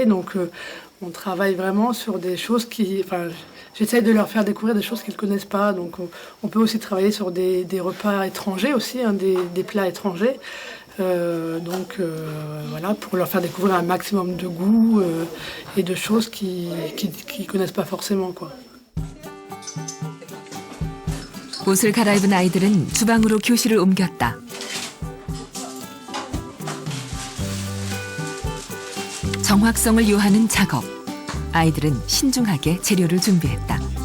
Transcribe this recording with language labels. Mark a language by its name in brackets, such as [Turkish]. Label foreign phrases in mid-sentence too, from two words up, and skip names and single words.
[French] Donc on travaille vraiment sur des choses j'essaie de leur faire découvrir des choses qu'ils connaissent pas. Donc on peut aussi travailler sur des repas étrangers aussi, des plats étrangers. Voilà, pour leur faire découvrir un maximum de goût et de choses qu'ils connaissent pas forcément, quoi. [Korean] 옷을 갈아입은 아이들은 주방으로 교실을 옮겼다. 정확성을 요하는 작업. 아이들은 신중하게 재료를 준비했다.